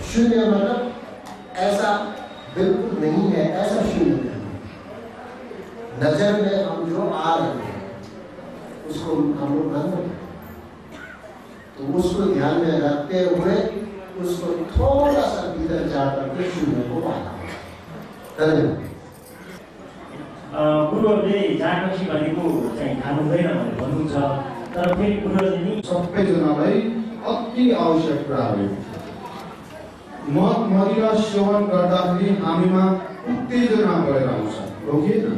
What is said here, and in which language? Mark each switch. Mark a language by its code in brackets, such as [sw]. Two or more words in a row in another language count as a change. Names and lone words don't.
[hi] शून्य मतलब ऐसा बिल्कुल नहीं है, ऐसा शून्य नहीं। नजर में हम जो आ रहे हैं उसको हम लोग मान रहे हैं, तो उसको ध्यान में रखते हुए उसको थोड़ा सा भीतर जाकर के शून्य को पाना। धन्यवाद। [ne] गुरुहरूले जागपछि भनेको चाहिँ खानु हुँदैन भनेर भन्नुहुन्छ, तर फेरि गुरुहरूले नि सबैजनालाई अति आवश्यक कुरा हो। मद मदिरा सेवन गर्दाखेरि हामीमा उत्तेजना बढेर आउँछ, हो कि न?